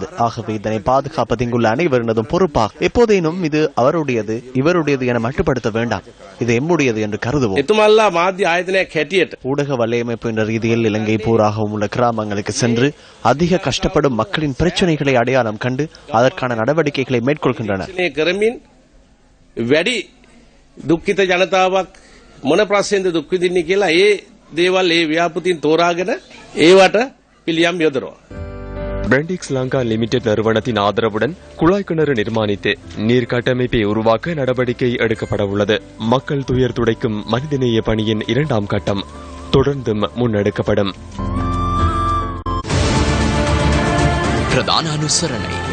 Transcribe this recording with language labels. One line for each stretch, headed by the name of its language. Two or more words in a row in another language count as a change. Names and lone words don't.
Tamil: ஆகவே இதனை பாதுகாப்பது இங்குள்ள அனைவரினதும் பொறுப்பாக. எப்போதேனும் இது அவருடையது இவருடையது என மட்டுப்படுத்த வேண்டாம். இது எம்முடையது என்று கருதுவோம். ஊடக வலையமைப்பு என்ற ரீதியில் இலங்கை பூராகவும் உள்ள கிராமங்களுக்கு சென்று அதிக கஷ்டப்படும் மக்களின் பிரச்சனைகளை அடையாளம் கண்டு அதற்கான நடவடிக்கைகளை மேற்கொள்கின்றனர்.
Sinhala: දුක්ඛිත ජනතාවක් මොන ප්‍රශ්නෙන්ද දුක් විඳින්නේ කියලා ඒ දේවල් ඒ ව්‍යාපෘතීන් තෝරාගෙන ඒවට පිළියම් යොදනවා.
Tamil: பெண்டிக்ஸ் லங்கா லிமிடெட் நிறுவனத்தின் ஆதரவுடன் குழாய் கிணறு நிர்மாணித்து நீர் கட்டமைப்பை உருவாக்க நடவடிக்கை எடுக்கப்பட உள்ளது. மக்கள் துயர் துடைக்கும் மனிதநேய பணியின் 2ஆம் கட்டம் தொடர்ந்தும் முன்னெடுக்கப்படும். பிரதான அனுசரணை